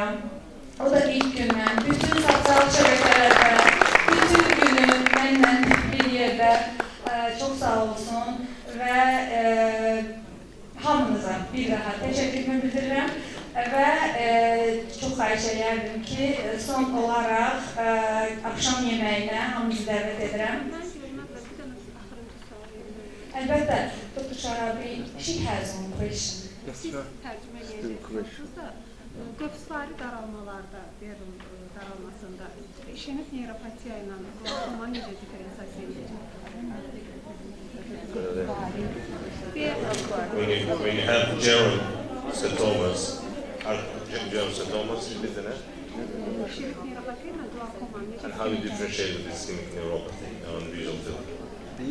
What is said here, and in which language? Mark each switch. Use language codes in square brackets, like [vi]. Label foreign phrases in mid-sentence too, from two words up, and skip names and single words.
[az] O da ilk gündən bütün sosial şəbəkələrdə, bütün günü mənlə bir yerdə çox sağ olsun və hamınıza bir daha təşəkkürümü bildirirəm. Və çox xahiş edərdim ki, son olaraq axşam yeməyinə hamınızı dəvət edirəm. Əlbəttə, [en] Dr. Shaarawy, she has one question. Siz tərcümə edəcəksiniz da, qövsvari daralmalarda, daralmasında işiniz neuropatiya ilə glaucoma necə diferensiyasiya edəcək? When you have general setomas, isn't it? And how do you differentiate with ischemic neuropathy on visual field?